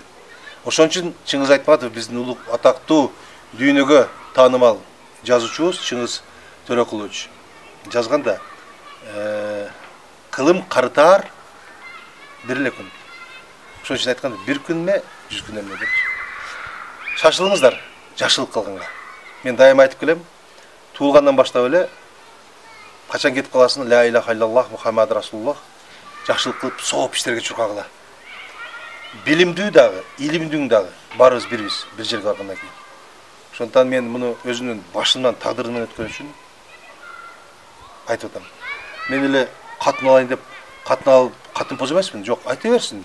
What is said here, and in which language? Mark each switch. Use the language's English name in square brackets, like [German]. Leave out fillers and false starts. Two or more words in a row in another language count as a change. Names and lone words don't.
[Kyrgyz] Ошон үчүн Чыңгыз Айтматов биздин улук атактуу дүйнөгө таанымал жазуучубуз Чыңгыз Төрөкулович жазганда кылым карытаар бир эле күн. Ошон үчүн айтканда бир күн ме, 100 күн эмне деп. Шашылыңыздар жакшылык кылганга. Мен дайым айтып келем, туулгандан баштап эле качан кетип каласың, [Arabic] لا إله إلا الله محمد رسول الله, [Kyrgyz] жакшылык кылып, сооп иштерге чуркагыла. Билимдүү дагы, илимдүү дагы барыбыз бирбиз, бир жерге баргандан кийин. Ошондуктан мен муну өзүмдүн башымдан тагдырымдан өткөн үчүн айтып атам. Мен эле катын алайын деп, катын алып, катын поз эмесмин, жок, айта берсин.